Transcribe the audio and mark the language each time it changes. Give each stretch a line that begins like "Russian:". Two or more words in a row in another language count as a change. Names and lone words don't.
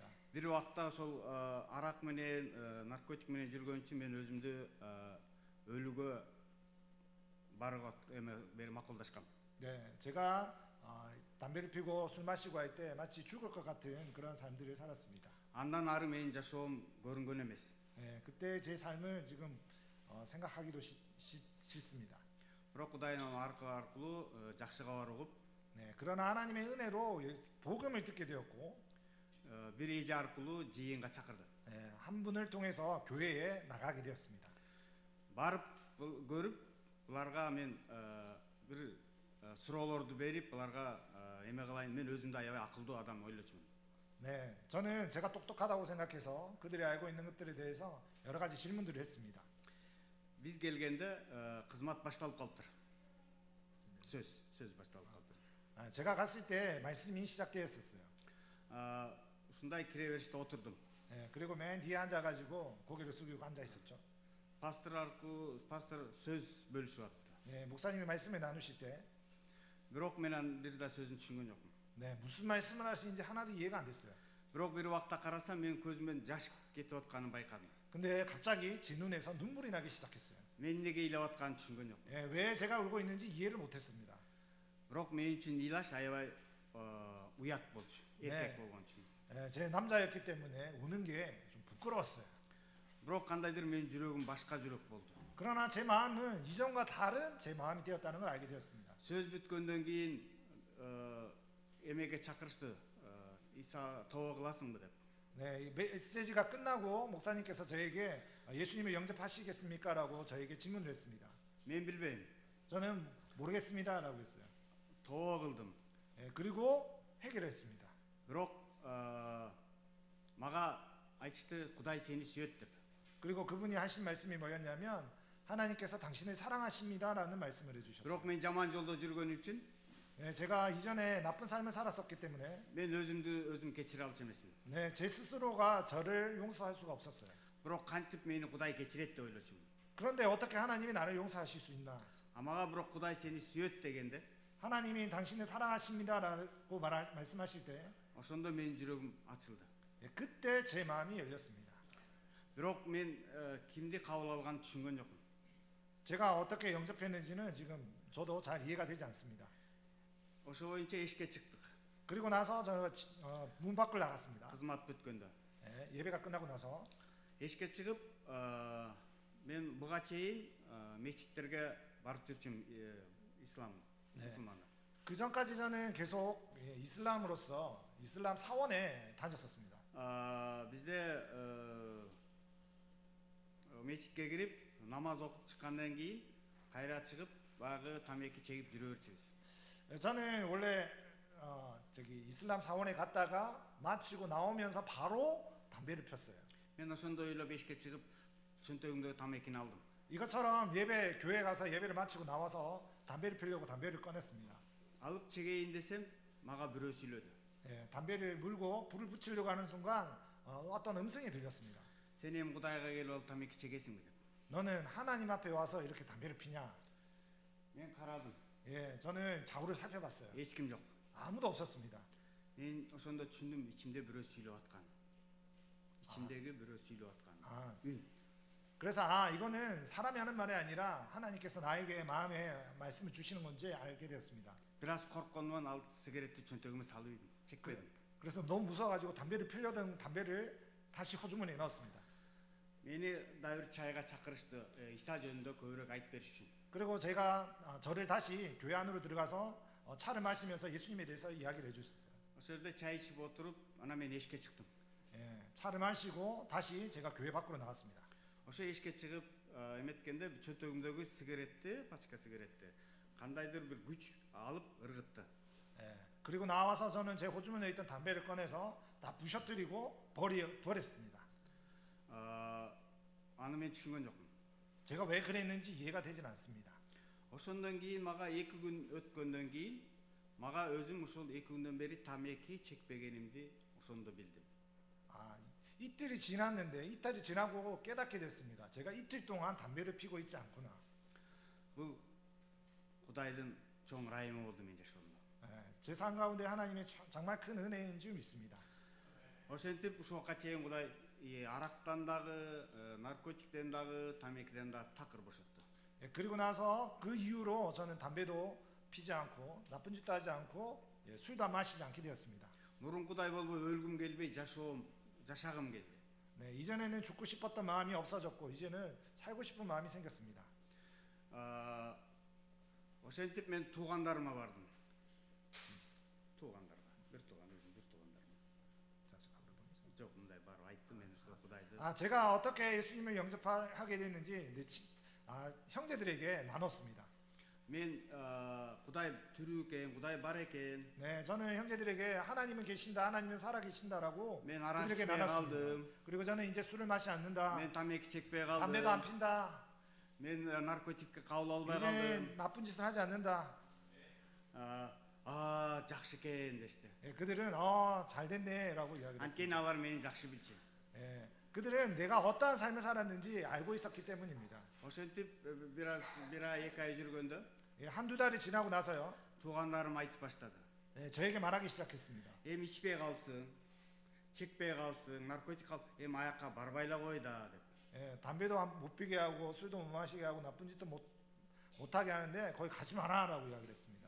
Kyrgyz: бир убакта ошол арак менен наркотик менен жүргөн үчүн мен өзүмдү өлүүгө барууга эме бери макулдашкам.
Korean: 제가 담배를 피고 술 마시고 할 때 마치 죽을 것 같은 그런 삶들을 살았습니다.
Kyrgyz: 안дан ары менин жашоом көрүнгөн эмес.
Korean: 그때 제 삶을 지금 생각하기도 싫습니다.
Kyrgyz: бирок Кудайдын аркылуу жакшыга барып,
Korean: 그러나 하나님의 은혜로 복음을 듣게 되었고,
Kyrgyz: бир эже аркылуу жыйынга чакырды.
Korean: 한 분을 통해서 교회에 나가게 되었습니다.
Kyrgyz: барып көрүп, буларга мен бир суроолорду берип, буларга эме кылайын, мен өзүмдү аябай акылдуу адам ойлочумун.
Korean: 저는 제가 똑똑하다고 생각해서 그들이 알고 있는 것들에 대해서 여러 가지 질문들을 했습니다.
Kyrgyz: биз келгенде кызмат башталып калыптыр. сөз башталып калыптыр.
Korean: 제가 갔을 때 말씀이 시작되었었어요.
Kyrgyz: ушундай кире бериште отурдум.
Korean: 그리고 맨 뒤에 앉아가지고 고개를 숙이고 앉아 있었죠.
Kyrgyz: пастор сөз бөлүшүп атты.
Korean: 목사님이 말씀을 나누실 때,
Kyrgyz: бирок мен бир да сөзүн түшүнгөн жокмун.
Korean: 무슨 말씀을 하시는지 하나도 이해가 안 됐어요.
Kyrgyz: бирок бир убакта карасам мен көзүмөн жаш кетип атканын байкадым.
Korean: 근데 갑자기 제 눈에서 눈물이 나기 시작했어요.
Kyrgyz: мен эмнеге ыйлап атканын түшүнгөн жокмун.
Korean: 왜 제가 울고 있는지 이해를 못했습니다.
Kyrgyz: бирок мен үчүн ыйлаш аябай уят болчу. эркек болгон үчүн.
Korean: 제 남자였기 때문에 우는 게 좀 부끄러웠어요.
Kyrgyz: бирок кандайдыр менин жүрөгүм башка жүрөк болду.
Korean: 그러나 제 마음은 이전과 다른 제 마음이 되었다는 걸 알게 되었습니다.
Kyrgyz: сөз бүткөндөн кийин эмеге чакырышты. 이사 더 кыласыңбы деп.
Korean: 메시지가 끝나고 목사님께서 저에게 예수님을 영접하시겠습니까? 라고 저에게 질문을 했습니다.
Kyrgyz: мен билбейм.
Korean: 저는 모르겠습니다 라고 했어요.
Kyrgyz: 더 кылдым.
Korean: 그리고 해결했습니다.
Kyrgyz: бирок мага айтышты Кудай сени сүйөт деп.
Korean: 그리고 그분이 하신 말씀이 뭐였냐면 하나님께서 당신을 사랑하십니다라는 말씀을 해주셨어요.
Kyrgyz: Бирок мен жаман жолдо жүргөн үчүн
Korean: 네, 제가 이전에 나쁜 삶을 살았었기 때문에
Kyrgyz: мен өзүмдү кечире алчу эмесмин.
Korean: 네, 제 스스로가 저를 용서할 수가 없었어요.
Kyrgyz: Бирок кантип мени Кудай кечирет деп ойлочумун.
Korean: 그런데 어떻게 하나님이 나를 용서하실 수 있나?
Kyrgyz: Мага бирок Кудай сени сүйөт дегенде,
Korean: 하나님이 당신을 사랑하십니다라고 말씀하실 때
Kyrgyz: ошондо менин жүрөгүм ачылды.
Korean: 그때 제 마음이 열렸습니다.
Kyrgyz: Бирок мен кимди кабыл алганын түшүнгөн жокмун.
Korean: 제가 어떻게 영접했는지는 지금 저도 잘 이해가 되지 않습니다.
Kyrgyz: Ошо боюнча эшикке чыктык.
Korean: 그리고 나서 저가 문 밖을 나갔습니다.
Kyrgyz: Кызмат бүткөндө.
Korean: 네, 예배가 끝나고 나서
Kyrgyz: Эшикке чыгып, мен буга чейин мечиттерге барып жүрчүмүн, ислам мусулмандар.
Korean: 그 전까지 저는 계속 이슬람으로서 이슬람 사원에 다녔었습니다.
Kyrgyz: Бизде мечитке кирип намаз окуп чыккандан кийин кайра чыгып баягы тамеки чегип жүрө берчүбүз.
Korean: 저는 원래 저기 이슬람 사원에 갔다가 마치고 나오면서 바로 담배를 폈어요.
Kyrgyz: Мен ошондой ойлоп эшикке чыгып чөнтөгүмдөгү тамекини алдым.
Korean: 이것처럼 예배 교회 가서 예배를 마치고 나와서 담배를 피려고 담배를 꺼냈습니다.
Kyrgyz: Алып чегейин десем мага бирөө сүйлөдү.
Korean: 예, 담배를 물고 불을 붙이려고 하는 순간 어떤 음성이 들렸습니다.
Kyrgyz: Сен эми Кудайга келип алып тамеки чегесиңби деп.
Korean: 너는 하나님 앞에 와서 이렇게 담배를 피냐?
Kyrgyz: Мен карадым.
Korean: 예, 저는 좌우를 살펴봤어요.
Kyrgyz: Эч ким жок.
Korean: 아무도 없었습니다.
Kyrgyz: Мен ошондо түшүндүм, ичимде бирөө сүйлөп аткан. ичимдеги бирөө сүйлөп аткан.
Korean: 아, ün. 그래서 이거는 사람이 하는 말이 아니라 하나님께서 나에게 마음에 말씀을 주시는 건지 알게 되었습니다.
Kyrgyz: Бир аз коркконуман алып сигаретти чөнтөгүмө салып идим. Чекпедим.
Korean: 그래서 너무 무서워가지고 담배를 피려던 담배를 다시 호주머니에 넣었습니다.
Kyrgyz: Мени дагы бир чайга чакырышты. Иса жөнүндө көбүрөөк айтып бериш үчүн.
Korean: 그리고 제가 저를 다시 교회 안으로 들어가서 차를 마시면서 예수님에 대해서 이야기를 해주셨어요.
Kyrgyz: Ошол жерде чай ичип отуруп, анан мен эшикке чыктым.
Korean: 예, 차를 마시고 다시 제가 교회 밖으로 나왔습니다.
Kyrgyz: Ошо эшикке чыгып эметкенде чөнтөгүмдөгү сигаретти, пачка сигаретти кандайдыр бир күч алып ыргытты.
Korean: 예, 그리고 나와서 저는 제 호주머니에 있던 담배를 꺼내서 다 부셔뜨리고 버렸습니다.
Kyrgyz: Аны мен түшүнгөн жокмун.
Korean: 제가 왜 그랬는지 이해가 되진 않습니다.
Kyrgyz: Ошондон кийин мага 2 күн өткөндөн кийин мага өзүм ушул 2 күндөн бери тамеки чекпегенимди ошондо билдим.
Korean: 이틀이 지났는데 이틀이 지나고 깨닫게 됐습니다. 제가 이틀 동안 담배를 피고 있지 않구나.
Kyrgyz: Бул Кудайдын чоң ырайымы болду мен жашоомдо.
Korean: 제 삶 가운데 하나님의 정말 큰 은혜인 줄 믿습니다.
Kyrgyz: Ошентип ушул убакка чейин Кудай арактан дагы, наркотиктен дагы, тамекиден дагы такыр бошотту.
Korean: 그리고 나서 그 이후로 저는 담배도 피지 않고 나쁜 짓도 하지 않고 술도 마시지 않게 되었습니다.
Kyrgyz: Мурун Кудай болбой өлгүм келбей жашагым келди.
Korean: 네, 이전에는 죽고 싶었던 마음이 없어졌고 이제는 살고 싶은 마음이 생겼습니다.
Kyrgyz: Ошентип мен туугандарыма бардым. Туугандарга, бир тууган өзүм, бир туугандарыма. Жок, мындай барып айттым мен ушул Кудайды.
Korean: 제가 어떻게 예수님을 영접하게 됐는지 형제들에게 나눴습니다.
Kyrgyz: Мен Кудай тирүү экен, Кудай бар экен.
Korean: 네, 저는 형제들에게 하나님은 계신다, 하나님은 살아 계신다라고
Kyrgyz: Мен арак
Korean: 그들에게
Kyrgyz: ичпей
Korean: 나눴습니다.
Kyrgyz: калдым.
Korean: 그리고 저는 이제 술을 마시지 않는다,
Kyrgyz: Мен тамеки чекпей
Korean: 담배도 안
Kyrgyz: калдым.
Korean: 핀다,
Kyrgyz: Мен наркотикке кабыл албай
Korean: 이제
Kyrgyz: калдым.
Korean: 나쁜 짓을 하지 않는다.
Kyrgyz: Жакшы экен дешти.
Korean: 그들은 잘 됐네라고 이야기를
Kyrgyz: Анткени
Korean: 했습니다.
Kyrgyz: алар мени жакшы билчү.
Korean: 그들은 내가 어떠한 삶을 살았는지 알고 있었기 때문입니다.
Kyrgyz: Ошентип бир ай, 2 ай жүргөндө
Korean: 한두 달이 지나고 나서요,
Kyrgyz: туугандарым айтып баштады.
Korean: 저에게 말하기 시작했습니다.
Kyrgyz: Эми ичпей калыпсың, чекпей калыпсың, наркотик алып, эми аякка барбай эле кой да деп.
Korean: 담배도 못 피게 하고 술도 못 마시게 하고 나쁜 짓도 못하게 하는데 거기 가지 마라라고 이야기를 했습니다.